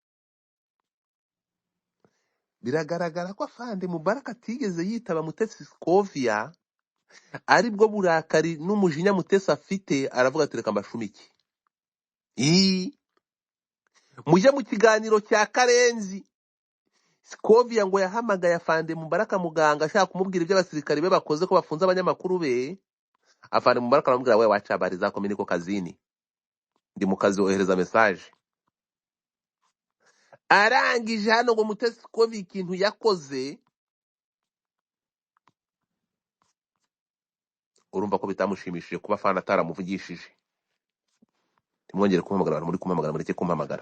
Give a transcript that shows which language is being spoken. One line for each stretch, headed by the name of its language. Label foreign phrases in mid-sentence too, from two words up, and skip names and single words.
Kinyarwanda: Biragaragara ko Afande Mubaraka atigeze yitaba Mutesi Scovia, aribwo burakari n'umujinya Mutesi afite aravuga ati reka mbashumiki. Muje mu kiganiro cya Karenzi Scovia ngo yahamagaye Afande Mubaraka muganga ashaka kumubwira ibyo abasirikari be bakoze ko bafunze abanyamakuru be.
Swahili: Afande Mubaraka aramubwira we wacha habari zako mimi niko kazini.
Kinyarwanda: Ndi mu kazi ohereza message. Arangije hano ngo Mutesi Scovia ikintu yakoze urumva ko bitamushimishije kuba Afande ataramuvugishije. Timwongere kumpamagara abantu muri kumpamagara mureke kumpamagara.